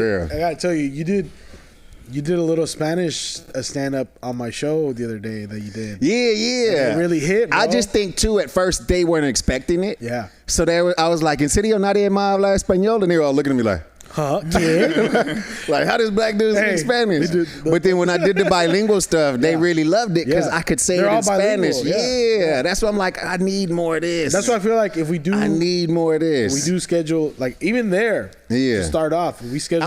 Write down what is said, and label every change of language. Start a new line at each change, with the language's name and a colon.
English: I gotta tell you, you did a little Spanish stand up on my show the other day that you did. Yeah. It really hit, bro. I just think too, at first they weren't expecting it. Yeah.
Spanish: So I was like, ¿En serio nadie más habla español?
English: And they were all looking at me like, huh? Yeah. Like, how does black dudes speak Spanish? But then when I did the bilingual stuff, they really loved it because I could say it in Spanish. Yeah. That's why I'm like, I need more of this. That's why I feel like if we do, I need more of this. We do schedule, like even there, to start off, we schedule.